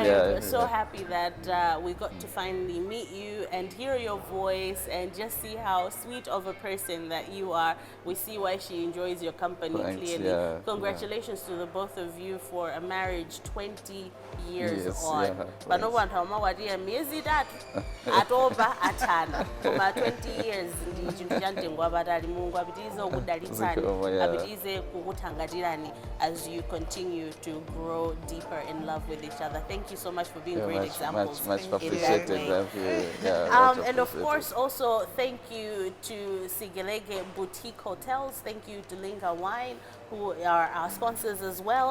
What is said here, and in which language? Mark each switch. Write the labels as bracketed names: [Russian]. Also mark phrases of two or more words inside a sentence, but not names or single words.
[English] I'm so happy that we got to finally meet you and hear your voice and just see how sweet of a person that you are. We see why she enjoys your company Thanks, clearly. yeah, Congratulations to the both of you for a marriage 20 years Yes, on. yeah, Bano thanks. [Nyanja] vantu amawadiya miezi itatu atoba atana koma 20 years ndi chinthu cha mtengo wapatali. Mulungu apitirize kukudalitsani, Zikomo, yeah. apitirize kukuthangatirani [English] as you continue to grow deeper in love with each other. Thank you so much for being Yeah, great much examples. much in that appreciated. way. Thank you. Yeah, much And of appreciated. course, also thank you to Sigelege Boutique Hotels. Thank you to Linga Wine, who are our sponsors as well.